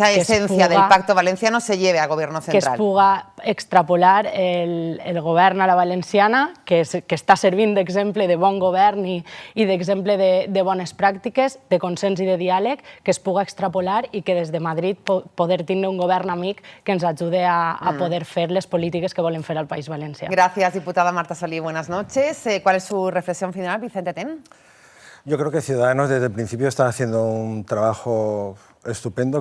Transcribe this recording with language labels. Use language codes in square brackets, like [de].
[es] esa esencia del Pacto Valenciano se lleve al Gobierno central. [ca] Que es puga extrapolar el govern a la valenciana, que està servint d'exemple de bon govern i d'exemple de bones pràctiques, de consens i de diàleg, que es puga extrapolar i que des de Madrid poder tindre un govern amic que ens ajude a poder fer les polítiques que volen fer al País Valencià. [es] Gracias, diputada Marta Solí. Buenas noches. ¿Cuál es su reflexión final, Vicente Ten? Yo creo que Ciudadanos desde el principio está haciendo un trabajo estupendo.